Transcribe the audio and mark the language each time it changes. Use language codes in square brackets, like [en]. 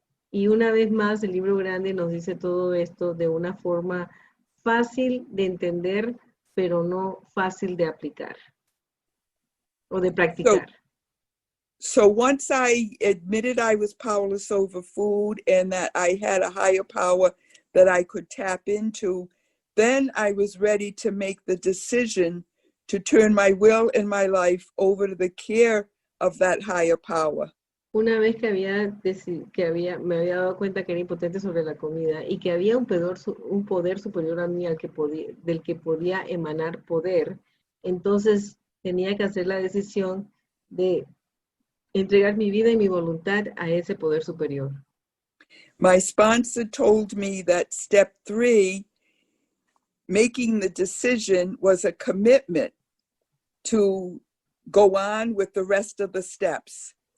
[es] Y una vez más, el libro grande nos dice todo esto de una forma fácil de entender, pero no fácil de aplicar o de practicar. [en] So once I admitted I was powerless over food and that I had a higher power that I could tap into, then I was ready to make the decision to turn my will and my life over to the care of that higher power. [es] Una vez que me había dado cuenta que era impotente sobre la comida y que había un poder superior a mí del que podía emanar poder, entonces tenía que hacer la decisión de entregar mi vida y mi voluntad a ese poder superior. [en] My sponsor told me that step 3, making the decision, was a commitment to go on with the rest of the steps.